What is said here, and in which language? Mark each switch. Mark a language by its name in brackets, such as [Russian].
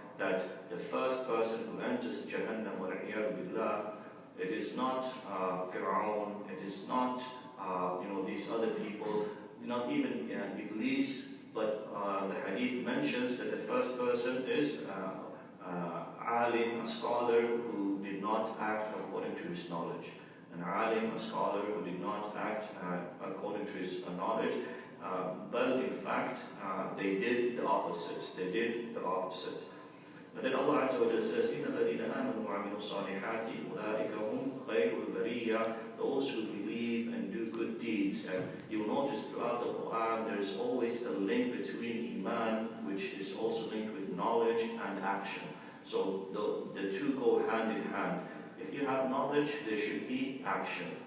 [English] that the first person who enters Jahannam, wal-'iyadu billah, it is not Fir'aun, it is not these other people, not even Iblis, but the hadith mentions that the first person is alim, a scholar who did not act according to his knowledge. An alim, a scholar who did not act according to his knowledge, but in fact they did the opposite. They did the opposite. And then Allah Azza wa Jalla says, [Arabic] إِنَّ الَّذِينَ آمَنُوا وَعَمِلُوا الصَّالِحَاتِ أُولَٰئِكَ هُمْ خَيْرُ الْبَرِيَّةِ. [English] Those who believe and do good deeds. And you will notice throughout the Quran there is always a link between Iman, which is also linked with knowledge and action. So the two go hand in hand. If you have knowledge, there should be action.